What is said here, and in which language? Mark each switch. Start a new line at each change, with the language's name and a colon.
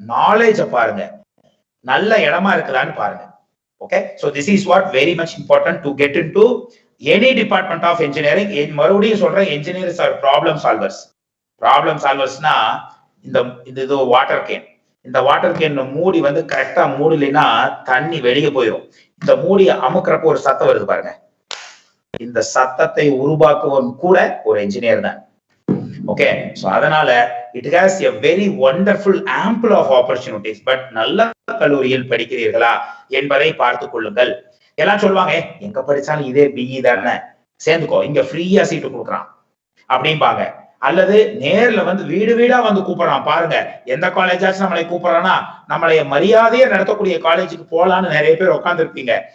Tamil: நாலேஜ பாருங்க, நல்ல இடமா இருக்குதான்னு பாருங்க.
English: Okay, so this is what very much important to get into any department of engineering.
Tamil: மறுபடியும் சொல்றேன்,
English: engineers are problem solvers.
Tamil: Problem solversனா இந்த வாட்டர் கேன், இந்த வாட்டர் கேன் மூடி வந்து கரெக்டா மூடலைன்னா தண்ணி வெளியே போயிடும். இந்த மூடியை அமுக்கிறப்போ ஒரு சத்தம் வருது பாருங்க, இந்த சத்தத்தை உருவாக்குவன் கூட ஒரு என்ஜினியர் தான். ஓகே, சோ அதனால
English: it has a very wonderful ample of opportunities.
Tamil: But நல்ல கல்லூரியில் படிக்கிறீர்களா என்பதை பார்த்துக் கொள்ளுங்கள். எல்லாம் சொல்லுவாங்க, எங்க படிச்சாலும் இதே BE தானே, சேர்ந்துக்கோ, இங்க ஃப்ரீயா சீட்டு கொடுக்குறான் அப்படிம்பாங்க. அல்லது நேர்ல வந்து வீடு வீடா வந்து கூப்பிடுறான். பாருங்க, எந்த காலேஜாச்சும் நம்மளை கூப்பிடுறான்னா நம்மளைய மரியாதையா நடத்தக்கூடிய காலேஜுக்கு போலான்னு நிறைய பேர் உட்கார்ந்து இருப்பீங்க.